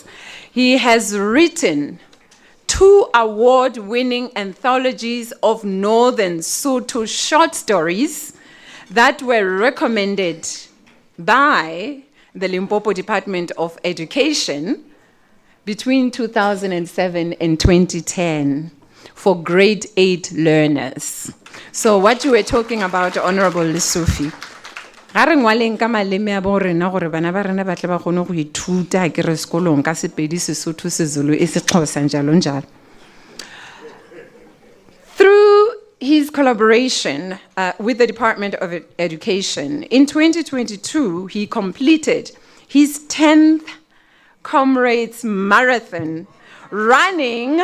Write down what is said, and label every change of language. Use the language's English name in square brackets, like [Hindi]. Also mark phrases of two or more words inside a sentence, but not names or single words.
[English] He has written 2 award-winning anthologies of Northern Sotho short stories that were recommended by the Limpopo Department of Education between 2007 and 2010 for grade 8 learners. So what you were talking about, Honorable Lessufi, [Northern Sotho] ga re ngwaleng ka maleme a bo rena gore bana ba rena ba tle ba kgone go ithuta ke re sekolong ka Sepedi, Sesotho, [Zulu] Sezulu, Isixhosa, njalo njalo. [English] Through his collaboration with the Department of Education, in 2022, he completed his 10th Comrades Marathon, running.